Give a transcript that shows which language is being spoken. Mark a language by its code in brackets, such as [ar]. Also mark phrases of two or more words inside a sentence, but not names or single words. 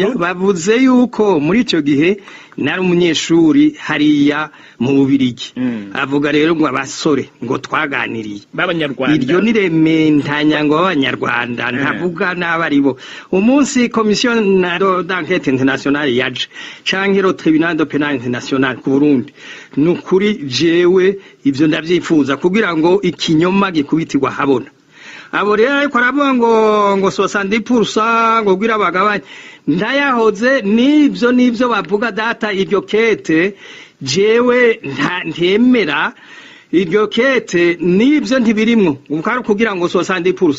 [rn] bavuze yuko muri ico gihe nari umunyeshuri hariya mu Bubiligi avuga rero ngo abasore ngo twaganiriye b'abanyarwanda iryo ni rementanya ngo abanyarwanda ntavuga n'abaribo umunsi [fr] commission d'enquête internationale [rn] yaje canke [fr] le tribunal de pénal international [rn] ku Burundi nukuri jewe ivyo ndavyifuza kugira ngo ikinyoma gikubitirwa habona. Abo rero ariko aravuga ngo 70% ngo gwira bagabanye Ndayahoze nivyo bavuga data iryo kete jewe ntemera iryo kete nivyo ntibirimwo ukari kugira ngo 70%.